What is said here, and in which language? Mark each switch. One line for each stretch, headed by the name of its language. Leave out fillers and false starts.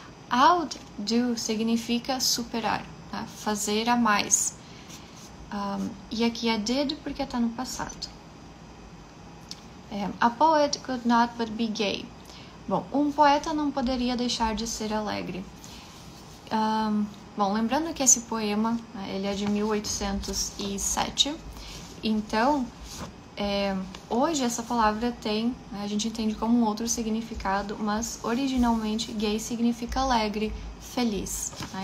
Portuguese: Outdo significa superar, tá? Fazer a mais. E aqui é did porque está no passado.
English: A poet could not but be gay.
Portuguese: Bom, um poeta não poderia deixar de ser alegre. Bom, lembrando que esse poema, ele é de 1807, então hoje essa palavra a gente entende como um outro significado, mas originalmente gay significa alegre, feliz, tá?